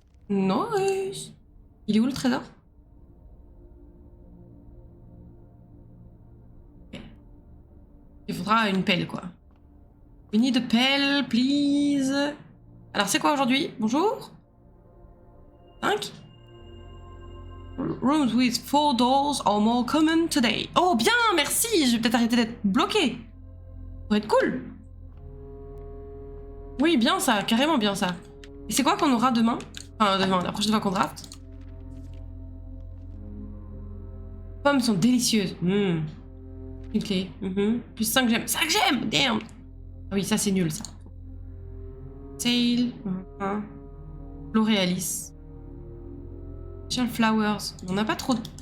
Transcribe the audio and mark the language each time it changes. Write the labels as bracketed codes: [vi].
[fr] Nice. Il est où, le trésor? Il faudra une pelle, quoi. [en] We need a pelle, please. [fr] Alors, c'est quoi aujourd'hui? Bonjour? 5? [en] Rooms with 4 doors are more common today. [fr] Oh, bien, merci. Je vais peut-être arrêter d'être bloqué. Ça pourrait être cool. Oui, bien ça, carrément bien ça. Et c'est quoi qu'on aura demain? Enfin, demain, la prochaine fois qu'on draft. Pommes sont délicieuses. Une clé. Plus 5 gemmes. 5 gemmes! Damn! Ah oui, ça c'est nul ça. Sail. Floréalis. Shell Flowers. On n'a pas trop de...